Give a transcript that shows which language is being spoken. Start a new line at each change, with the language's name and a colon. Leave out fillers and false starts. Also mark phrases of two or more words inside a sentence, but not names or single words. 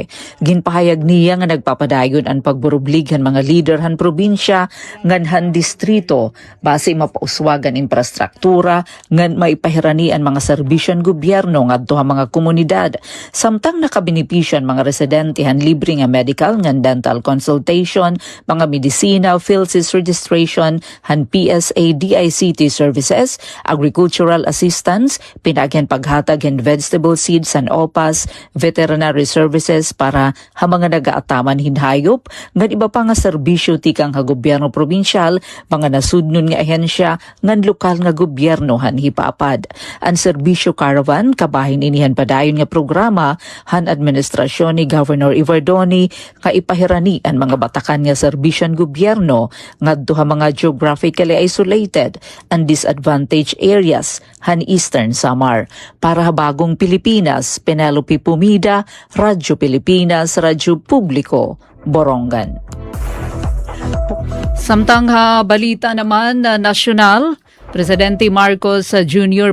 Waray: Ginpahayag niya nga nagpapadayon ang pagburublig han mga leader han probinsya ngan han distrito base mapauswagan infrastruktura ngan maipahirani ang mga serbisyon gobyerno ngadto ha mga komunidad. Samtang nakabenepisyo ang mga residente han libre nga medical ngan
English: dental consultation,
Waray: mga medisina, PhilSys registration, han PSA DICT services,
English: agricultural assistance,
Waray: pinagyan paghatag and
English: vegetable seeds
Waray: and OPAS,
English: veterinary services
Waray: para ha mga nagaataman hinhayop, ngan iba pa nga serbisyo tikang ha gobyerno probinsyal, mga nasudnon nga ahensya, ngan lokal nga gobyerno han Hipapad. Ang serbisyo caravan kabahin inihan padayon nga programa han administrasyon ni Governor Ivardoni kaipahirani ang mga batakan nga serbisyon gobyerno ngadto ha mga
English: geographically isolated and disadvantaged areas
Waray: han Eastern Samar. Para ha bagong Pilipinas, Penelope Pumida, Radyo Pilipinas, Radyo Publiko, Borongan. Samtang ha balita naman na nasyonal, Presidente Marcos Jr.